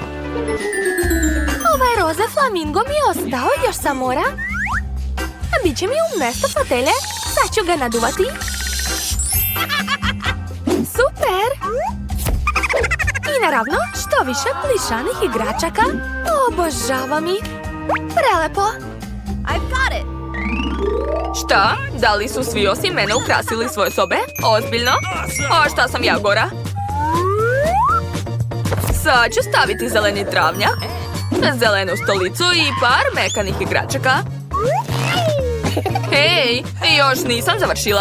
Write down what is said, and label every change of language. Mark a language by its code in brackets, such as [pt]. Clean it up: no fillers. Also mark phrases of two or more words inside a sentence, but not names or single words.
[sr] Ovaj roze flamingo mi je ostao još sa mora. Biće mi umjesto fotelje. Sad ću ga naduvati. Super! I naravno, što više plišanih igračaka. Obožavam ih. Prelepo. [en] I've got it. [sr] Šta? Da li su svi osim mene ukrasili svoje sobe? Ozbiljno? A šta sam ja gora? Sad ću staviti zeleni travnjak, zelenu stolicu i par mekanih igračaka. Hej, još nisam završila.